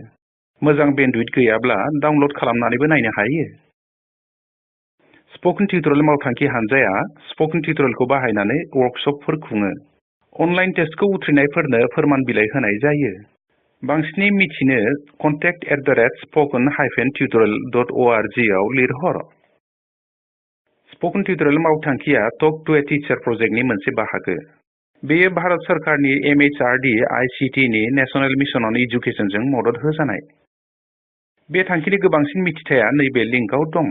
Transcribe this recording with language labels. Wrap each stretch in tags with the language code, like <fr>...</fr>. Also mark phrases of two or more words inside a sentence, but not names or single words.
<brx>मोजां बेन्डविड्थ गैयाब्ला डाउनल'ड खालामनानैबो नायनो हायो। स्पोकन टिउटरियेल मावथांखि हानजाया स्पोकन टिउटरियेलखौ बाहायनानै वर्कशपफोर खुङो। अनलाइन टेस्टखौ उथ्रिनायफोरनो फोरमान बिलाइ होनाय जायो। बांसिनै मिथिनो contact@spoken-tutorial.org आव लिरहर। स्पोकन टिउटरियेल मावथांखिया टक टु ए टिचार प्रजेक्टनि मोनसे बाहागो। बेयो भारत सरकारनि MHRD ICT नि नेशनेल मिशन अन एजुकेशनजों मदद होजानाय। बे थांखिनि गोबांसिन मिथिथाया नैबे लिंकआव दं।</brx>